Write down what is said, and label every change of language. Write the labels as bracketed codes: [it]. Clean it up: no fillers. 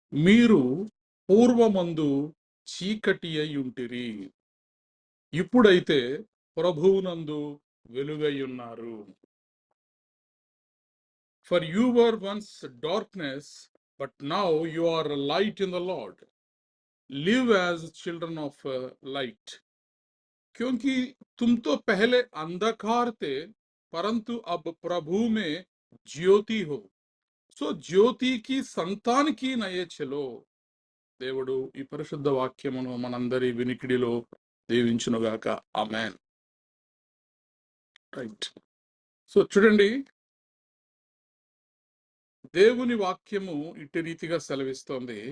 [te] మీరు పూర్వమందు చీకటి అయి ఉంటిరి, ఇప్పుడైతే ప్రభువునందు వెలుగై ఉన్నారు. [en] For you were once darkness, but now you are light in the Lord. Live as children of light, [hi] क्योंकि तुम तो पहले अंधकार थे, परंतु अब प्रभु में ज्योति हो. సో జ్యోతి కి సంతానికి నయే చలో. [te] దేవుడు ఈ పరిశుద్ధ వాక్యమును మనందరి వినికిడిలో దీవించునుగాక. ఆమేన్. రైట్. సో చూడండి, దేవుని వాక్యము ఇట్టి రీతిగా సెలవిస్తోంది.